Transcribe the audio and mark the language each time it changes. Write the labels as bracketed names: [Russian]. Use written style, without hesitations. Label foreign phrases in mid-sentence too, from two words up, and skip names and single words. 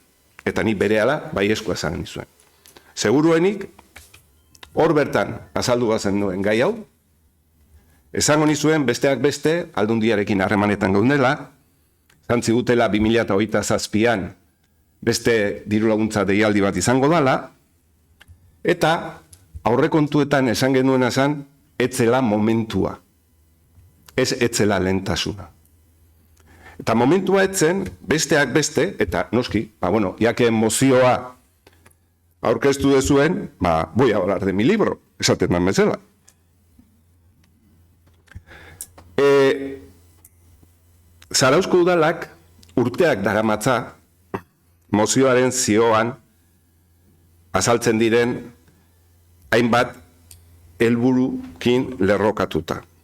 [Basque] Eta ni berehala bai eskua esan nizuen. Seguruenik, hor bertan azaldu bazen duen gai hau, esango nizuen besteak beste aldundiarekin harremanetan gaudela, zantzigutela 2027an beste diru laguntza deialdi bat izango dela, eta aurrekontuetan esan genuena zen etzela momentua, ez etzela lehentasuna. Eta momentua etzen besteak beste, eta noski, jakeen mozioa aurkeztu dezuen, [Spanish] voy a hablar de mi libro, [Basque] esaten dan bezala. Zarauzko udalak urteak daramatza mozioaren zioan azaltzen diren hainbat helburukin lerrokatuta.